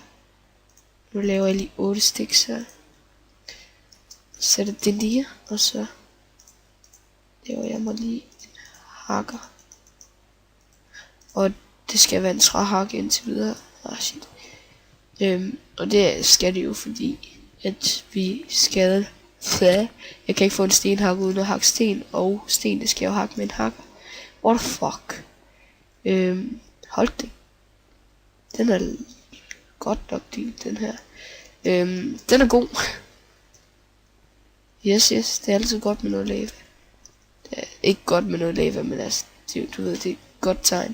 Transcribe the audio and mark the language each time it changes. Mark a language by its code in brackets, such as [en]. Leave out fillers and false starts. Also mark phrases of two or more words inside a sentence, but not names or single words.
[da] Nu laver jeg lige 8 sticks her. Sætter det lige, og så laver jeg mig lige en hakker. Og det skal være en træhakke indtil videre. Shit. Og det skal det jo, fordi at vi skal. Jeg kan ikke få en stenhakke uden at hakke sten, og sten det skal jeg jo hakke med en hakker. [en] What the fuck? [da] Hold det. Den er godt nok dyb, den her. Den er god. Yes, det er altid godt med noget lava. Det er ikke godt med noget lava, men altså, du ved, det er et godt tegn.